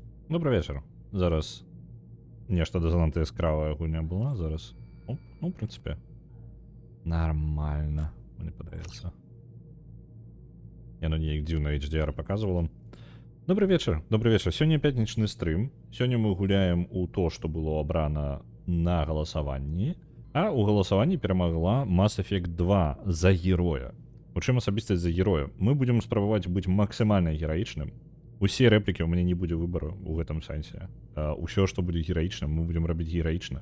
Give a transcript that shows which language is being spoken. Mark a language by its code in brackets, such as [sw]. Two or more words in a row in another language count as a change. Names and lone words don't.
[ru] Добрый вечер. [be] Зараз нешта занадта яскравая гульня была. Зараз. Ну, [ru] в принципе, нормально. [be] Мне падаецца. Яно неяк дзіўна HDR показывала. [ru] Добрый вечер. Добрый вечер. [be] Сёння пятнічны стрым. Сёння мы гуляем у то, што было абрана на галасаванні. А у галасаванні перамагла Mass Effect 2 за героя. У чым асабістасць за героя? Мы будзем спрабаваць быць максімальна гераічным. Усе рэплікі, у мяне не будзе выбару ў гэтым сэнсе. Усё, што будзе гераічным, мы будзем рабіць гераічна.